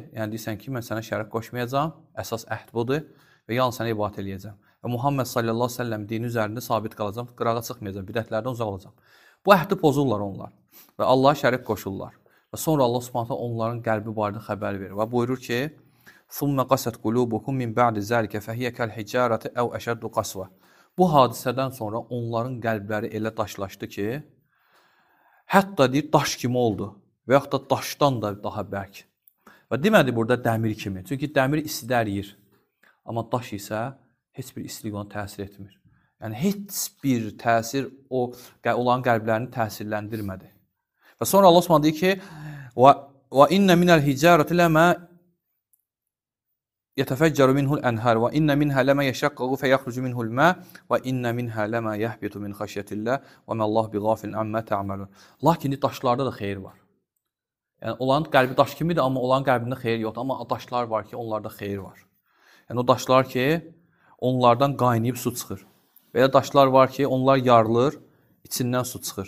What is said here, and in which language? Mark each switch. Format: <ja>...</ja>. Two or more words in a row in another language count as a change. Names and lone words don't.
<az>Yəni deyirsən ki, mən sənə şərik qoşmayacağam, əsas əhd budur və yalnız sənə ibadət eləyəcəm. Və Muhammed</az> <ar>صلى الله عليه وسلم</ar> <az>dini üzərində sabit qalacam, qırağa çıxmayacam, bidətlərdən uzaq olacam. Bu əhdi pozurlar onlar və Allaha şərik qoşurlar. Və sonra Allah</az> <ar>سبحانه تعالى</ar> <az>onların qəlbi barədə xəbər verir və buyurur ki:</az> <ar>"ثم قست قلوبكم من بعد ذلك فهي كالحجارة أو أشد قسوة."</ar> <az>Bu hadisədən sonra onların qəlbləri elə daşlaşdı ki, hətta deyir daş kimi oldu və yaxud da daşdan da daha bərk. Və demədi burada dəmir kimi. Çünki dəmir istidə əriyir. Amma daş isə heç bir istilik ona təsir etmir. Yəni heç bir təsir onların qəlblərini təsirləndirmədi. Və sonra Allah Subhanahu deyir ki:</az> <ar>"وإن من الحجارة لما يتفجر منه الأنهار وإن منها لما يشقق فيخرج منه الماء وإن منها لما يهبط من خشية الله وما الله بغافل عما تعملون."</ar> <az>Lakin daşlarda da xeyir var. Yəni onların qəlbi daş kimidir, amma onların qəlbində xeyir yoxdur. Amma daşlar var ki, onlarda xeyir var. Yəni o daşlar ki, onlardan qaynayıb su çıxır. Və elə daşlar var ki, onlar yarılır, içindən su çıxır.</az>